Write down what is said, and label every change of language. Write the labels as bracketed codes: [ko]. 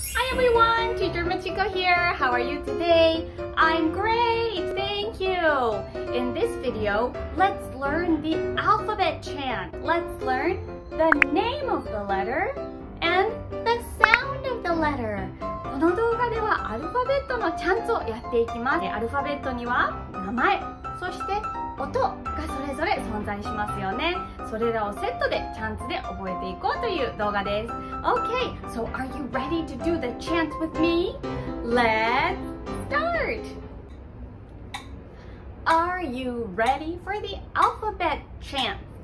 [en] Hi everyone, Teacher Machiko here. How are you today? I'm great, thank you. In this video, let's learn the alphabet chant. Let's learn the name of the letter and the sound of the letter. [ja] この動画ではアルファベットのチャンツをやっていきます。アルファベットには名前、そして音がそれぞれ存在しますよね。それらをセットでチャンツで覚えていこうという動画です。 [en] Okay, so are you ready to do the chant with me? Let's start! Are you ready for the alphabet chant?